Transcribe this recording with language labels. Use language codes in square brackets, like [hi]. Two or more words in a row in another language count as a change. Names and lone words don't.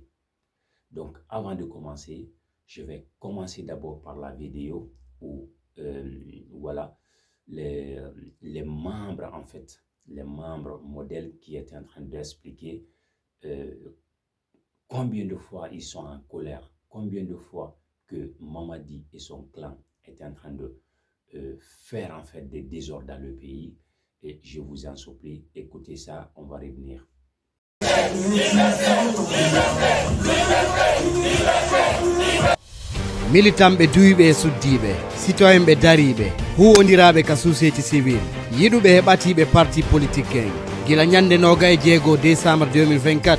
[fr] Donc, avant de commencer, je vais commencer d'abord par la vidéo où, les membres, en fait, les membres modèles qui étaient en train d'expliquer combien de fois ils sont en colère, combien de fois que Mamadi et son clan étaient en train de faire en fait des désordres dans le pays. Et je vous en supplie, écoutez ça, on va revenir. [ff] Militamɓe duuɓe e suddiɓe citoyenɓe dariɓe huwodiraɓe ka [fr] société civile [ff] yiɗuɓe e ɓatiɓe [fr] parti politique [ff] en gila ñande 26 décembre 2024